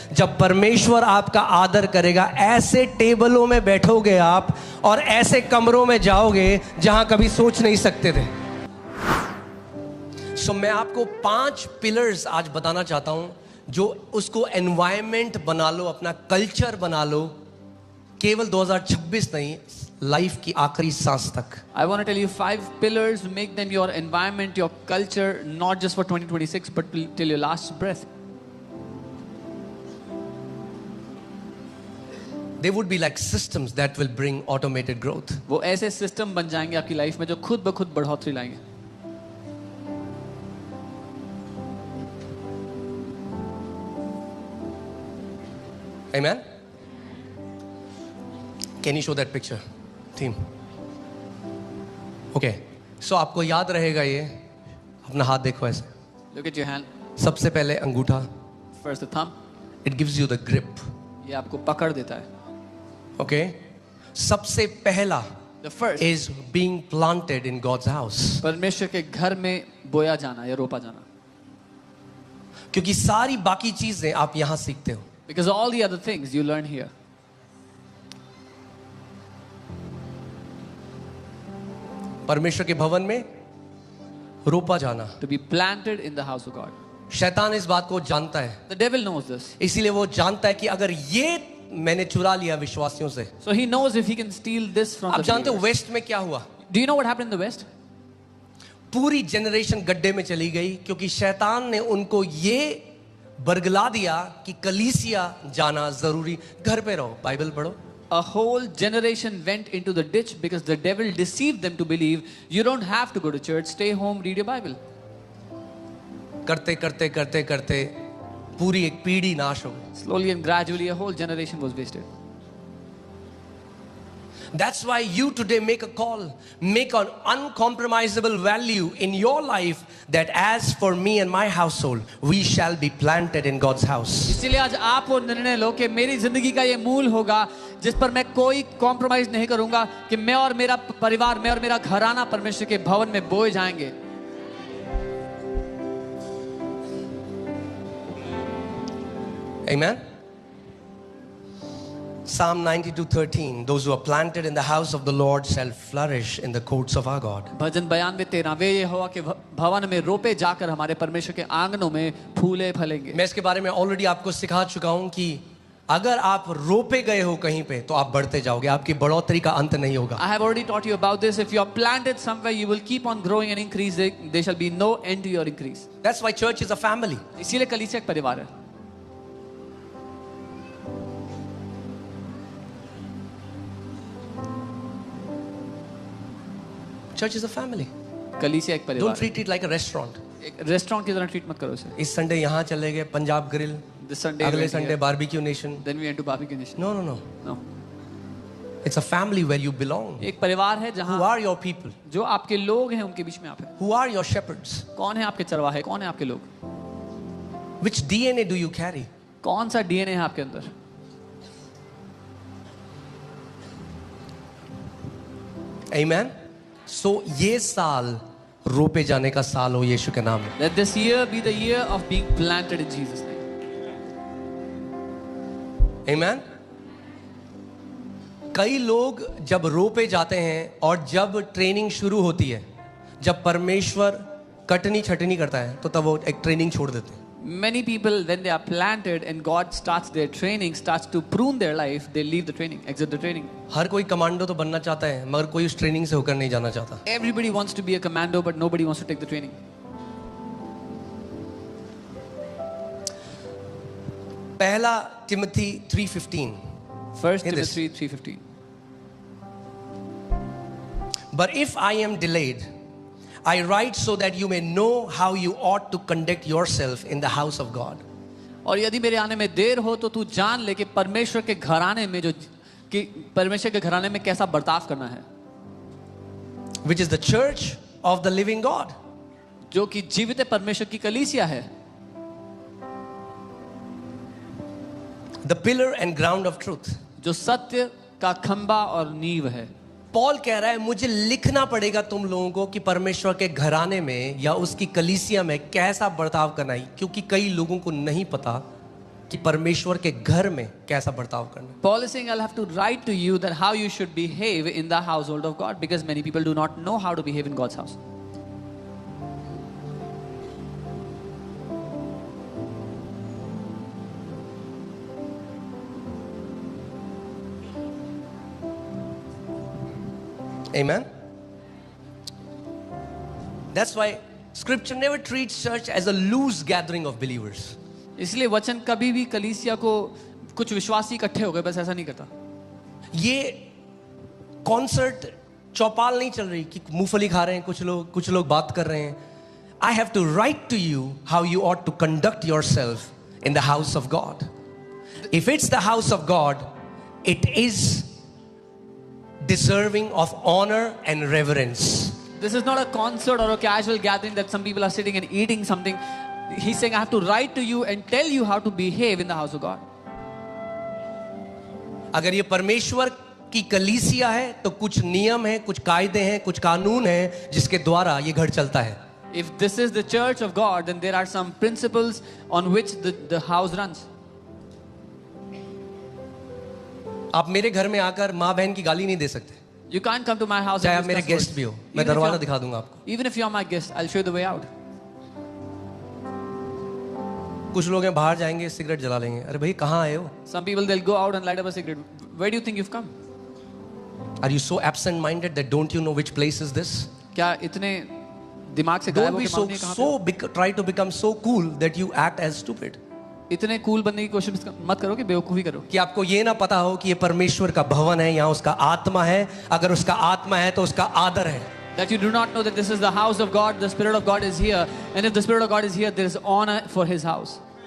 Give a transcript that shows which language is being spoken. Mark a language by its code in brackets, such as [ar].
[hi] जब परमेश्वर आपका आदर करेगा, ऐसे टेबलों में बैठोगे आप और ऐसे कमरों में जाओगे जहां कभी सोच नहीं सकते थे। सो मैं आपको 5 पिलर्स आज बताना चाहता हूं, जो उसको एनवायरनमेंट बना लो, अपना कल्चर बना लो, केवल 2026 नहीं, लाइफ की आखिरी सांस तक। [en] I want to tell you 5 pillars, make them your environment, your culture, not just for 2026, but till your last breath. They would be like systems that will bring automated growth. [hi] वो ऐसे system बन जाएंगे आपकी life में जो खुद ब खुद बढ़ोतरी लाएंगे। [en] Amen? Can you show that picture? Team. Okay. [hi] So आपको याद रहेगा ये, अपना हाथ देखो ऐसे। [en] Look at your hand. [hi] सबसे पहले अंगूठा। [en] First the thumb. It gives you the grip. [hi] ये आपको पकड़ देता है। Okay. सबसे पहला [en] The first is being planted in God's house. [hi] परमेश्वर के घर में बोया जाना या रोपा जाना। क्योंकि सारी बाकी चीजें आप यहाँ सीखते हो। [en] Because all the other things you learn here. [hi] परमेश्वर के भवन में रोपा जाना। [en] To be planted in the house of God. [hi] शैतान इस बात को जानता है, [en] The devil knows this. [hi] इसीलिए वो जानता है कि अगर ये मैंने चुरा लिया विश्वासियों से। [en] So he knows if he can steal this from [hi] आप [en] the [hi] जानते हो [en] believers. [hi] वेस्ट में क्या हुआ? [en] Do you know what happened in the West? [hi] पूरी जनरेशन गड्ढे में चली गई, क्योंकि शैतान ने उनको ये बरगला दिया कि कलीसिया जाना जरूरी, घर पे रहो, बाइबल पढ़ो। [en] A whole generation went into the ditch because the devil deceived them to believe you don't have to go to church, stay home, read your Bible. [hi] करते करते करते करते पूरी एक पीढ़ी नाश हो गई। [en] Slowly and gradually a whole generation was wasted. That's why you today make a call, make an uncompromisable value in your life that as for me and my household, we shall be planted in God's house. [hi] इसीलिए आज आप वो निर्णय लो कि मेरी जिंदगी का ये मूल होगा जिस पर मैं कोई कॉम्प्रोमाइज नहीं करूंगा, कि मैं और मेरा परिवार, मैं और मेरा घराना परमेश्वर के भवन में बोए जाएंगे। [en] Amen. Psalm 92:13, those who are planted in the house of the Lord shall flourish in the courts of our God. [hi] भजन 92:13, वे ये होगा कि भवन में रोपे जाकर हमारे परमेश्वर के आंगनों में फूले फलेंगे। मैं इसके बारे में ऑलरेडी आपको सिखा चुका हूं कि अगर आप रोपे गए हो कहीं पे तो आप बढ़ते जाओगे, आपकी बढ़ोतरी का अंत नहीं होगा। [en] I have already taught you about this. If you are planted somewhere, you will keep on growing and increase. There shall be no end to your increase. That's why church is a family. [hi] इसीलिए कलीसिया एक परिवार है। [en] Church is a family. [hi] कलीसिया एक परिवार [en] Don't treat it like a restaurant. [hi] एक restaurant की तरह ट्रीट मत करो इसे। इस संडे यहाँ चले गए Punjab grill, [en] This Sunday we [hi] अगले [en] went [hi] Sunday [en] here. [hi] Barbeque Nation. [en] Then we went to barbecue nation. No, no, no. No. It's a family where you belong. [hi] एक परिवार है [en] Who [hi] जहाँ [en] are your people? [hi] जो आपके लोग हैं उनके बीच में आप हैं। [en] Who are your shepherds? [hi] कौन है आपके चरवाहे, कौन है आपके लोग, [en] Which DNA do you carry? [hi] कौन सा डीएनए है आपके अंदर। [en] Amen. [hi] So ये साल रोपे जाने का साल हो यीशु के नाम में। [en] Let this year be the year of being planted in Jesus' name. Amen. [hi] कई लोग जब रोपे जाते हैं और जब ट्रेनिंग शुरू होती है, जब परमेश्वर कटनी छटनी करता है, तो तब वो एक ट्रेनिंग छोड़ देते हैं। [en] Many people, when they are planted and God starts their training, starts to prune their life, they leave the training, exit the training. [hi] हर कोई कमांडो तो बनना चाहता है, मगर कोई उस ट्रेनिंग से होकर नहीं जाना चाहता। [en] Everybody wants to be a commando, but nobody wants to take the training. [hi] पहला Timothy 3:15. [en] First Hear this. Timothy 3:15. But if I am delayed, I write so that you may know how you ought to conduct yourself in the house of God. [hi] और यदि मेरे आने में देर हो तो तू जान ले कि परमेश्वर के घराने में जो कि परमेश्वर के घराने में कैसा बर्ताव करना है। [en] which is the church of the living God. [hi] जो कि जीवित परमेश्वर की कलीसिया है, [en] The pillar and ground of truth. [hi] जो सत्य का खंबा और नींव है। पॉल कह रहा है मुझे लिखना पड़ेगा तुम लोगों को कि परमेश्वर के घराने में या उसकी कलीसिया में कैसा बर्ताव करना है, क्योंकि कई लोगों को नहीं पता कि परमेश्वर के घर में कैसा बर्ताव करना है। [en] Paul is saying, I'll have to write to you that how you should behave in the household of God, because many people do not know how to behave in God's house. Amen. That's why scripture never treats church as a loose gathering of believers. [hi] इसलिए वचन कभी भी कलीसिया को कुछ विश्वासी इकट्ठे हो गए बस ऐसा नहीं करता। ये कॉन्सर्ट चौपाल नहीं चल रही कि मूंगफली खा रहे हैं कुछ लोग बात कर रहे हैं। [en] I have to write to you how you ought to conduct yourself in the house of God. If it's the house of God, it is deserving of honor and reverence. This is not a concert or a casual gathering that some people are sitting and eating something. He's saying, I have to write to you and tell you how to behave in the house of God. [hi] अगर ये परमेश्वर की कलीसिया है तो कुछ नियम है, कुछ कायदे हैं, कुछ कानून हैं जिसके द्वारा ये घर चलता है। [en] If this is the church of God, then there are some principles on which the house runs. [hi] आप मेरे घर में आकर माँ बहन की गाली नहीं दे सकते, [en] You can't come to my house [hi] चाहे [en] and [hi] आप मेरे [en] discuss [hi] गेस्ट [en] words. [hi] भी हो। मैं [en] Even if [hi] दरवाजा [en] you're- [hi] दिखा दूंगा आपको। [en] Even if you're my guest, I'll show you the way out. [hi] कुछ लोग हैं बाहर जाएंगे सिगरेट जला लेंगे। अरे भाई कहाँ आए हो? [en] Some people, they'll go out and light up a cigarette. Where do you think you've come? Are you so absent minded that don't you know which place is this? [hi] क्या इतने दिमाग से गायब [en] Don't be [hi] होके [en] so [hi] मालूम नहीं कहाँ पे? [en] try to become so cool that you act as stupid. [hi] इतने कूल बनने की कोशिश मत करो कि बेवकूफी करो। कि आपको ये ना पता हो कि ये परमेश्वर का भवन है, यहाँ उसका आत्मा है। अगर उसका आत्मा है तो उसका आदर है। [en] That you do not know that this is the house of God, the Spirit of God is here, and if the Spirit of God is here, there is honor for His house.